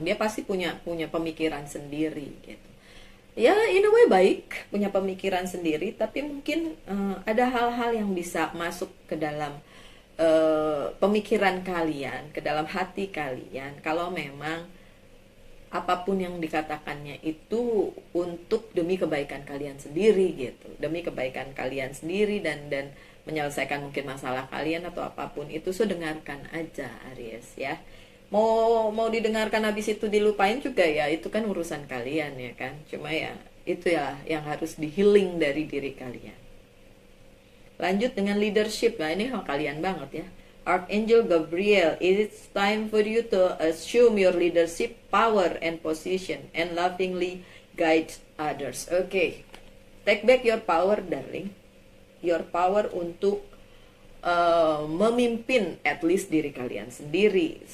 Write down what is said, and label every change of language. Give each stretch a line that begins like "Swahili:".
Indonesian: Dia pasti punya pemikiran sendiri gitu. Ya
English: in a way
Indonesian: baik punya pemikiran sendiri, tapi mungkin ada hal-hal yang bisa masuk ke dalam pemikiran kalian, ke dalam hati kalian kalau memang apapun yang dikatakannya itu untuk demi kebaikan kalian sendiri gitu, demi kebaikan kalian sendiri dan menyelesaikan mungkin masalah kalian atau apapun itu. So dengarkan aja Aries ya. Mau didengarkan habis itu dilupain juga ya, itu kan urusan kalian ya kan. Cuma ya itu ya yang harus di healing dari diri kalian. Lanjut dengan leadership. Nah ini hal kalian banget ya.
English: Archangel Gabriel, it's time for you to assume your leadership power and position and lovingly guide others. Okay, take back your power darling. Your power
Indonesian: untuk memimpin
English: at least
Indonesian: diri kalian sendiri.